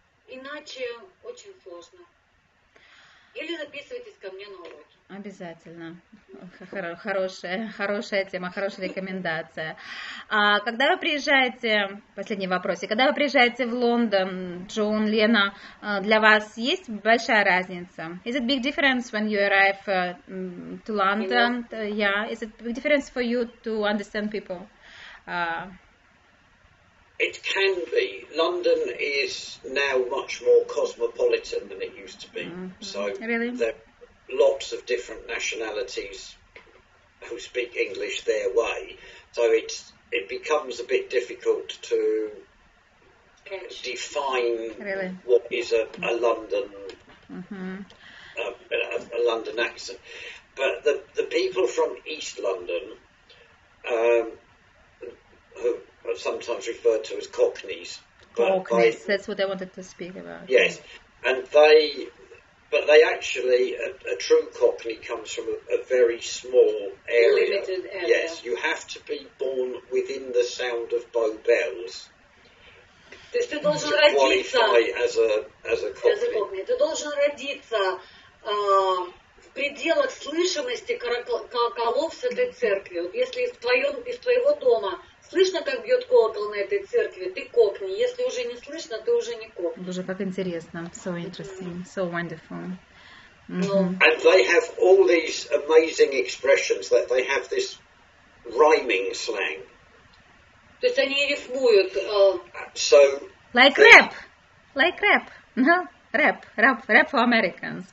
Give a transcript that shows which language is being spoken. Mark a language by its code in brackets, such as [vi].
[ru] Иначе очень сложно. Или записывайтесь ко мне на уроки. Обязательно. Хорошая тема, хорошая рекомендация. А когда вы приезжаете, последний вопрос, когда вы приезжаете в Лондон, Джон, Лена, для вас есть большая разница? [en] Is it big difference when you arrive to London? Yeah. Is it big difference for you to understand people? It can be. London is now much more cosmopolitan than it used to be. So really? there are lots of different nationalities who speak English their way. So it becomes a bit difficult to define what is a London a London accent. But the people from East London who are sometimes referred to as Cockneys. Cockneys, that's what I wanted to speak about. Yes, and they actually, a true Cockney comes from a very small area. Limited area. Yes, you have to be born within the sound of Bow Bells [ru] То есть ты должен [en] to [ru] родиться [en] qualify as a Cockney. [ru] Ты должен родиться в пределах слышимости колоколов с этой церкви. Вот если из твоего дома слышно, как бьет колокол на этой церкви, ты кокни. Если уже не слышно, ты уже не кокни. Боже, как интересно. [en] So interesting. So wonderful. And they have all these amazing expressions that they have this rhyming slang. [ru] То есть они рифмуют. [en] So like rap. No? Rap for Americans.